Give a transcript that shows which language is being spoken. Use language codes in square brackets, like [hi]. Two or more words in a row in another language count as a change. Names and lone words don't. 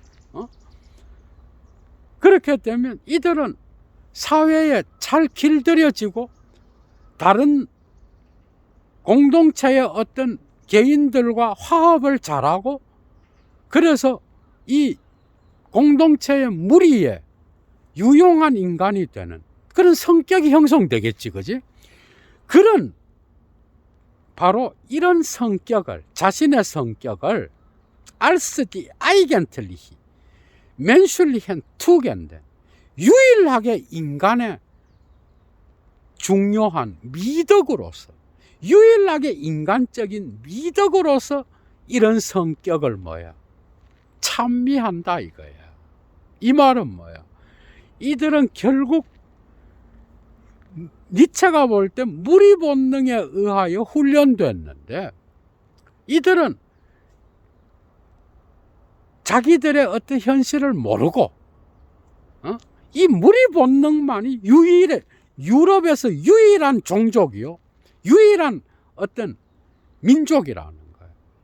[ko] 그렇게 되면 이들은 사회에 잘 길들여지고 다른 공동체의 어떤 개인들과 화합을 잘하고, 그래서 이 공동체의 무리에 유용한 인간이 되는 그런 성격이 형성되겠지, 그지? 그런 바로 이런 성격을, 자신의 성격을 [de] als die eigentliche menschlichen Tugenden, [ko] 유일하게 인간의 중요한 미덕으로서, 유일하게 인간적인 미덕으로서 이런 성격을 찬미한다 이거야. 이 말은 이들은 결국 니체가 볼 때 무리 본능에 의하여 훈련됐는데, 이들은 자기들의 어떤 현실을 모르고 이 무리 본능만이 유럽에서 유일한 종족이요, 유일한 어떤 민족이라는 거예요.